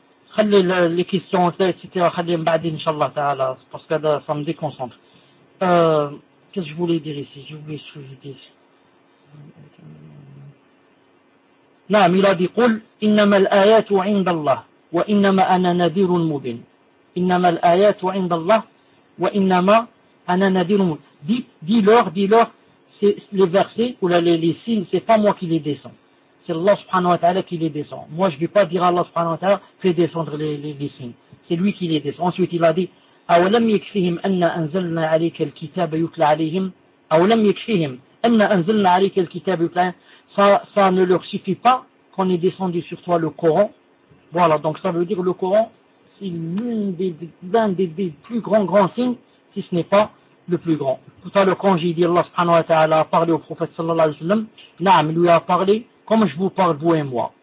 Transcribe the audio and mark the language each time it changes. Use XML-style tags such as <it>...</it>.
<ar>خلي</ar> <fr>les questions etc.</fr> <ar>خليهم بعدين إن شاء الله تعالى</ar> <fr>parce que ça me déconcentre. Qu'est-ce que je voulais dire ici? Je voulais ce que je dis.</fr> <ar>نعم إلى ذي قل إنما الآيات عند الله وإنما أنا نذير مبين. إنما الآيات عند الله وإنما أنا نذير مبين.</ar> <fr>Dis leur, les versets ou les signes, c'est pas moi qui les descend. C'est Allah subhanahu wa ta'ala qui les descend. Moi je vais pas dire à Allah subhanahu wa ta'ala fait descendre les signes. C'est lui qui les descend. Ensuite il a dit</fr> <ar>أولم يكفيهم أن أنزلنا عليك الكتاب يتلى عليهم أولم يكفيهم أن أنزلنا عليك الكتاب يتلى.</ar> <fr>Ça ne leur suffit pas qu'on ait descendu sur toi le Coran. Voilà, donc ça veut dire que le Coran, c'est l'un des plus grands signes, si ce n'est pas le plus grand. Tout à l'heure, quand j'ai dit Allah subhanahu wa ta'ala a parlé au prophète sallallahu alayhi wa sallam, Naam lui a parlé comme je vous parle, vous et moi.</fr>